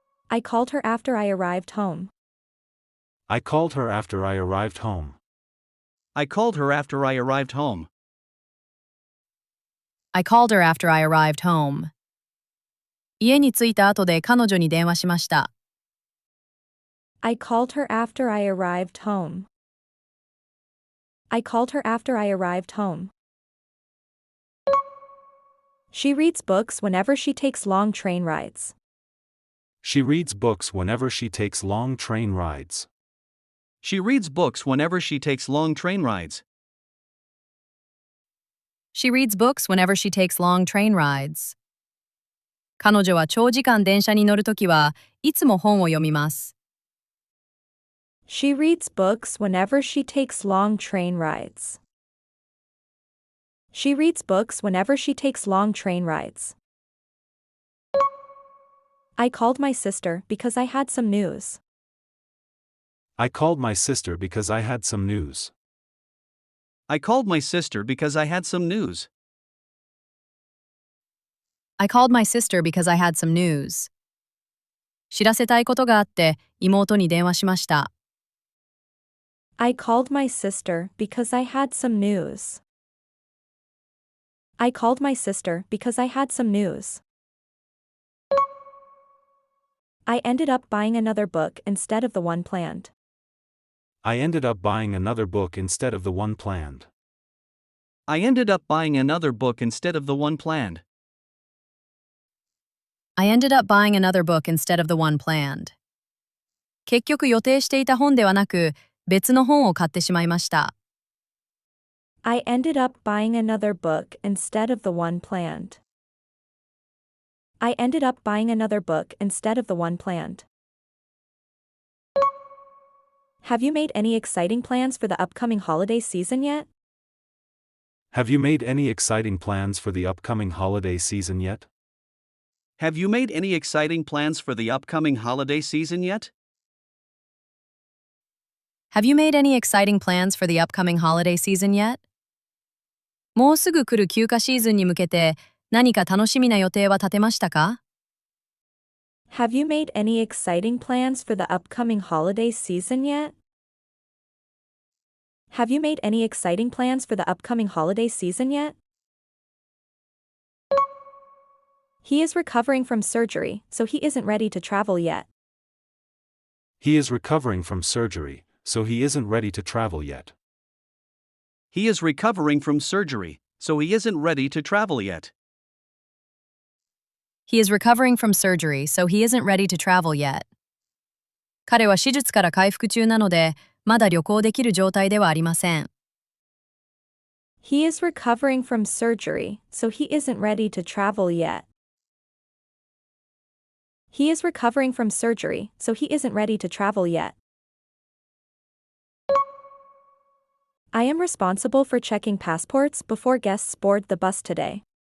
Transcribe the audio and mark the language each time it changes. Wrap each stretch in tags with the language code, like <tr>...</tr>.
<en>I called her after I arrived home. I called her after I arrived home. I called her after I arrived home. I called her after I arrived home.</en> <ja>家に着いた後で彼女に電話しました。</ja> <en>I called her after I arrived home. I called her after I arrived home. She reads books whenever she takes long train rides. She reads books whenever she takes long train rides. She reads books whenever she takes long train rides. She reads books whenever she takes long train rides.</en> <ja>彼女は長時間電車に乗るときはいつも本を読みます。</ja> <en>She reads books whenever she takes long train rides. She reads books whenever she takes long train rides. I called my sister because I had some news. I called my sister because I had some news. I called my sister because I had some news. I called my sister because I had some news.</en> <ja>知らせたいことがあって妹に電話しました。</ja> <en>I called my sister because I had some news. I called my sister because I had some news. I ended up buying another book instead of the one planned. I ended up buying another book instead of the one planned. I ended up buying another book instead of the one planned. I ended up buying another book instead of the one planned.</en> <ja>結局予定していた本ではなく別の本を買ってしまいました。</ja> <en>I ended up buying another book instead of the one planned. I ended up buying another book instead of the one planned. Have you made any exciting plans for the upcoming holiday season yet? Have you made any exciting plans for the upcoming holiday season yet? Have you made any exciting plans for the upcoming holiday season yet? Have you made any exciting plans for the upcoming holiday season yet?</en> <ja>もうすぐ来る休暇シーズンに向けて何か楽しみな予定は立てましたか？</ja> <en>Have you made any exciting plans for the upcoming holiday season yet? Have you made any exciting plans for the upcoming holiday season yet? He is recovering from surgery, so he isn't ready to travel yet. He is recovering from surgery, so he isn't ready to travel yet. He is recovering from surgery, so he isn't ready to travel yet. He is recovering from surgery, so he isn't ready to travel yet.</en> <ja>彼は手術から回復中なので、まだ旅行できる状態ではありません。</ja> <en>He is recovering from surgery, so he isn't ready to travel yet. He is recovering from surgery, so he isn't ready to travel yet. I am responsible for checking passports before guests board the bus today.</en>